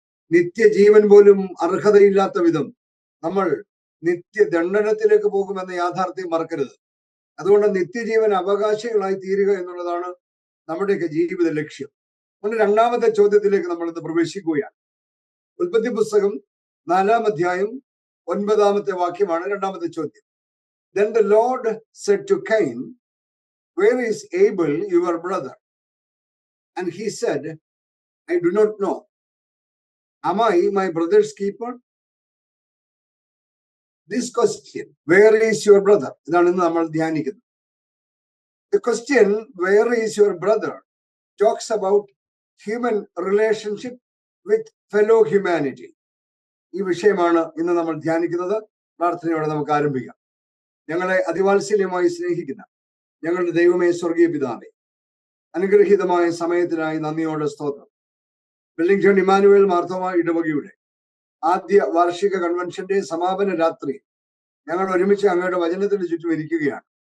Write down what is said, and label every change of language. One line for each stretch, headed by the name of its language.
Malayalam: നിത്യജീവൻ പോലും അർഹതയില്ലാത്ത വിധം നമ്മൾ നിത്യദണ്ഡനത്തിലേക്ക് പോകുമെന്ന യാഥാർത്ഥ്യം മറക്കരുത്. അതുകൊണ്ട് നിത്യജീവൻ അവകാശികളായി തീരുക എന്നുള്ളതാണ് നമ്മുടെയൊക്കെ ജീവിത ലക്ഷ്യം. അതുകൊണ്ട് 2ാമത്തെ ചോദ്യത്തിലേക്ക് നമ്മൾ ഇന്ന് പ്രവേശിക്കുകയാണ്. ഉൽപ്പത്തി പുസ്തകം 4-ാം അധ്യായം 9-ാമത്തെ വാക്യമാണ് 2ാമത്തെ ചോദ്യം.
English: Then the Lord said to Cain, where is Abel, your brother? And he said, I do not know. Am I my brother's keeper? This question, where is your brother?
Malayalam: ഇതാണ് ഇന്ന് നമ്മൾ ധ്യാനിക്കുന്നത്.
English: The question, where is your brother, talks about human relationship with fellow humanity.
Malayalam: ഈ വിഷയമാണ് ഇന്ന് നമ്മൾ ധ്യാനിക്കുന്നത്. പ്രാർത്ഥനയോടെ നമുക്ക് ആരംഭിക്കാം. ഞങ്ങളെ അതിവാത്സല്യമായി സ്നേഹിക്കുന്ന ഞങ്ങളുടെ ദൈവമേ, സ്വർഗീയ പിതാവേ, അനുഗ്രഹീതമായ സമയത്തിനായി നന്ദിയോടെ സ്തോത്രം. വെല്ലിംഗ്ടൺ ഇമ്മാനുവേൽ മാർത്തോമ ഇടവകയുടെ ആദ്യ വാർഷിക കൺവെൻഷന്റെ സമാപന രാത്രി ഞങ്ങൾ ഒരുമിച്ച് അങ്ങയുടെ വചനത്തിന് ചുറ്റും ഇരിക്കുകയാണ്.